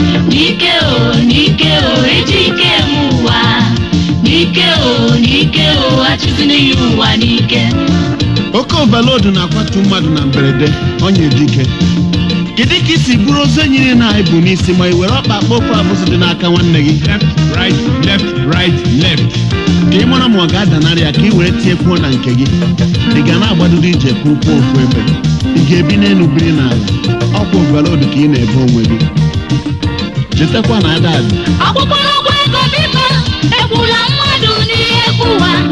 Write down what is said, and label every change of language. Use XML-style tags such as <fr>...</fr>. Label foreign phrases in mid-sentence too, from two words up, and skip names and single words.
<ig>N'ike o, n'ike o, eji ike m ụwa. N'ike o, n'ike o, achụsiri ihu ụwa n'ike. Oke overload na-akwatu mmadụ na mberede, ọ nye dike. Kedu ka i si bụrụ ozu enyi na ebu n'isi ma i were ọkpa akpa ofe abụzụ dị n'aka nwanne gị?</ig> <en>Left, right, left, right, left.</en> <ig>Ka ị mara ma ọ ga-adanarị ya ka i were tinyekwuo na nke gị. Ị ga na-agbadodo ije ka ụkwụ ofu ebe. Ị ga-ebi n'elu biri n'ala. Ọ kwa overload ka ị na-ebe onwe gị. Chetakwa na ada adị. Akwụkwọ ụgwọ ego biko, egbula mmadụ n'ihe egwu ụwa.</ig>